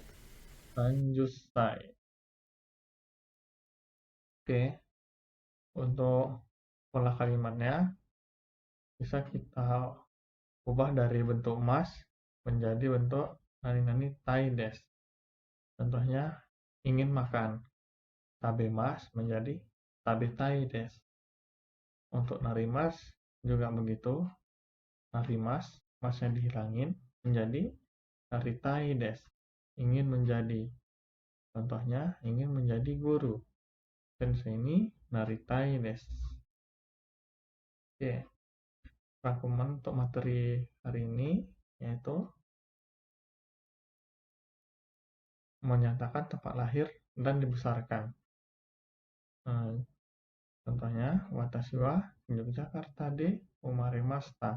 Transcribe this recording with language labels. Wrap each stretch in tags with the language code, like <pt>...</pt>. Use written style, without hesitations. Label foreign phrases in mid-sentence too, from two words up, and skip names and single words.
<id>30 sai. Oke. Untuk pola kalimatnya bisa kita ubah dari bentuk mas menjadi bentuk</id> <ja>なにたいです.</ja> <id>Contohnya ingin makan. Tabemas menjadi</id> <ja>食べたいです.</ja> <id>Untuk narimas juga begitu. Narimas, masnya dihilangin menjadi</id> <ja>なりたいです.</ja> <id>Ingin menjadi. Contohnya ingin menjadi guru. Dan sini</id> <ja>なりたいです.</ja> <id>Oke. Rangkuman untuk materi hari ini yaitu menyatakan tempat lahir dan dibesarkan.</id> <ja>Contohnya, watashi wa Yogyakarta de umaremashita.</ja>